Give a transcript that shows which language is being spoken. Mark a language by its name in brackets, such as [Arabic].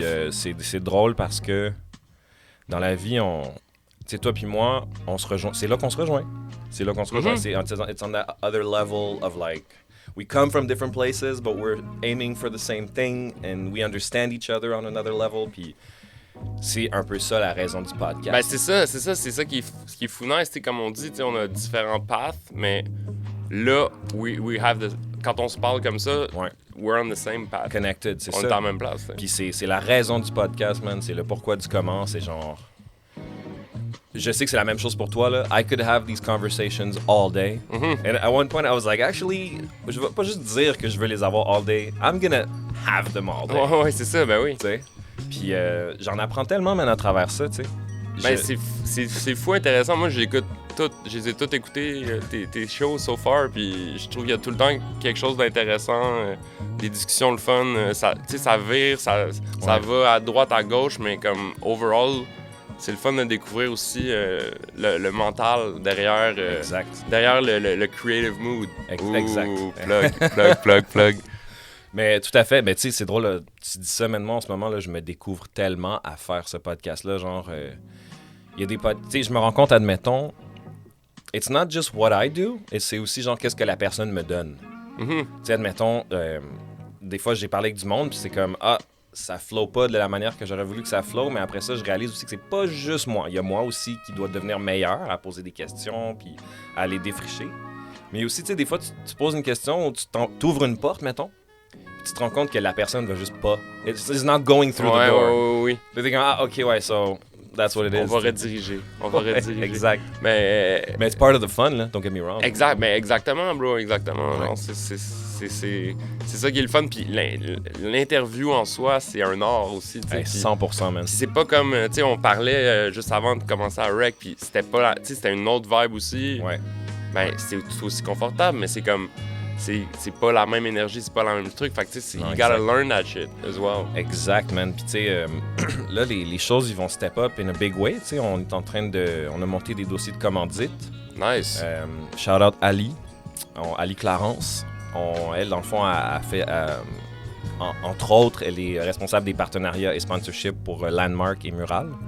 [French] C'est drôle parce que dans la vie, tu sais, toi puis moi, on se rejoint. C'est là qu'on se rejoint. [English] C'est it's on that other level of like, we come from different places, but we're aiming for the same thing, and we understand each other on another level. [French] Puis c'est un peu ça la raison du podcast. Ben c'est ça qui est fou nice, comme on dit, on a différents paths, mais là, [English] we have the... [French] Quand on se parle comme ça, [English] we're on the same path. [French] Connected, c'est ça. On est en même place. Puis c'est la raison du podcast, man. C'est le pourquoi du comment. C'est genre... Je sais que c'est la même chose pour toi, là. [English] I could have these conversations all day. And at one point, I was like, actually, [French] je vais pas juste dire que je veux les avoir [English] all day. I'm gonna have them all day. [French] Ouais, c'est ça, ben oui. T'sais? Puis j'en apprends tellement, man, à travers ça, tu sais. Ben, c'est fou intéressant. Moi, je les ai toutes écoutées, tes shows [English] so far, [French] puis je trouve qu'il y a tout le temps quelque chose d'intéressant, des discussions le fun, ça vire, ça va à droite, à gauche, mais comme overall, c'est le fun de découvrir aussi le mental derrière, derrière le creative mood. Exact. Plug. Mais tout à fait. Mais tu sais, c'est drôle, là, tu dis ça maintenant, en ce moment, là, je me découvre tellement à faire ce podcast-là. Genre, il y a des tu sais, je me rends compte, admettons, [English] it's not just what I do, [French] et c'est aussi genre qu'est-ce que la personne me donne. Tu sais, admettons, des fois, j'ai parlé avec du monde, puis c'est comme, ça flow pas de la manière que j'aurais voulu que ça flow, mais après ça, je réalise aussi que c'est pas juste moi. Il y a moi aussi qui doit devenir meilleur à poser des questions, puis à les défricher. Mais aussi, tu sais, des fois, tu poses une question ou tu t'ouvres une porte, mettons, tu te rends compte que la personne va juste pas. [English] It's not going through the door. [French] Oui. Tu te dis, [English] OK, so that's what it is. [French] On va rediriger. Exact. Mais [English] it's part of the fun, là. Don't get me wrong. [French] Exactement, bro. Exactement. Ouais. Non, c'est ça qui est le fun. Puis l'interview en soi, c'est un art aussi. [English] 100%, man. [French] C'est pas comme, tu sais, on parlait juste avant de commencer à rec, puis c'était une autre vibe aussi. Ouais. Ben, c'est tout aussi confortable, mais c'est comme... C'est pas la même énergie, c'est pas le même truc. Fait que tu sais, [English] you gotta learn that shit as well. [French] Exact, man. Puis tu sais, là, les choses, ils vont [English] step up in a big way. [French] Tu sais, on est en train on a monté des dossiers de commandite. [English] Nice. [French] Shout out Ali Clarence. Elle, dans le fond, a fait... entre autres, elle est responsable des partenariats et sponsorship pour Landmark et Mural.